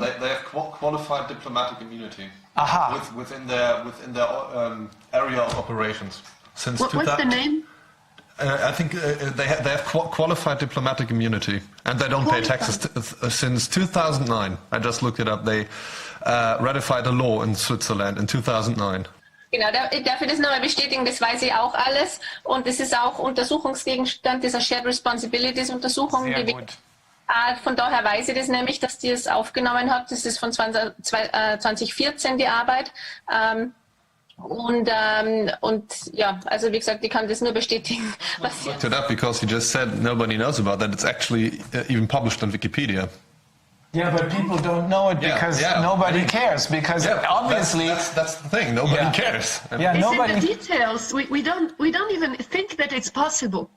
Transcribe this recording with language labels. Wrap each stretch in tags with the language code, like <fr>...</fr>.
<en>They have qualified diplomatic immunity within their area of operations since. What's the name? I think they have qualified diplomatic immunity, and they don't pay taxes since 2009. I just looked it up. They ratified a law in Switzerland in 2009.</en> <de>Genau, darf ich das nochmal bestätigen, das weiß ich auch alles und das ist auch Untersuchungsgegenstand dieser Shared Responsibilities Untersuchung. Von daher weiß ich das nämlich, dass die es aufgenommen hat. Das ist von 2014 die Arbeit. Und ja, also wie gesagt, ich kann das nur bestätigen.</de> <en>I looked it up because you just said nobody knows about that. It's actually even published on Wikipedia. Yeah, but people don't know it because nobody cares. Because obviously that's the thing. Nobody cares. Yeah, nobody. In the details, we don't even think that it's possible.</en>